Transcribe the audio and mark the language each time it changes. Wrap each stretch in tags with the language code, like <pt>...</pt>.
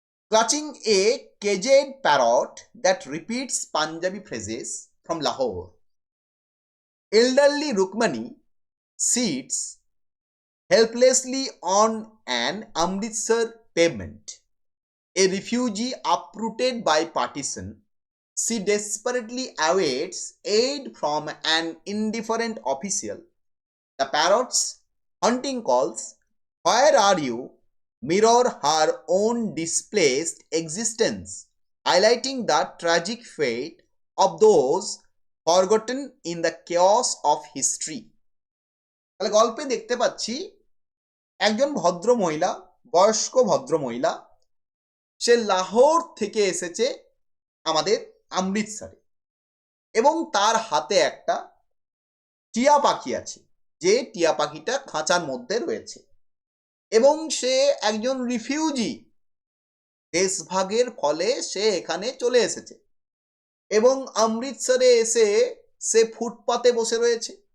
<en>Clutching a caged parrot that repeats Punjabi phrases from Lahore, elderly Rukmani sits helplessly on an Amritsar pavement. A refugee uprooted by partition, she desperately awaits aid from an indifferent official. The parrot's hunting calls, "Where are you?" mirror her own displaced existence, highlighting the tragic fate of those forgotten in the chaos of history.</en> <bn>তাহলে গল্পে দেখতে পাচ্ছি একজন ভদ্র মহিলা, বয়স্ক ভদ্র মহিলা, সে লাহোর থেকে এসেছে আমাদের অমৃতসরে, এবং তার হাতে একটা টিয়া পাখি আছে, যে টিয়া পাখিটা খাঁচার মধ্যে রয়েছে, এবং সে একজন রিফিউজি, দেশভাগের ফলে সে এখানে চলে এসেছে, এবং অমৃতসরে এসে সে ফুটপাতে বসে রয়েছে,</bn>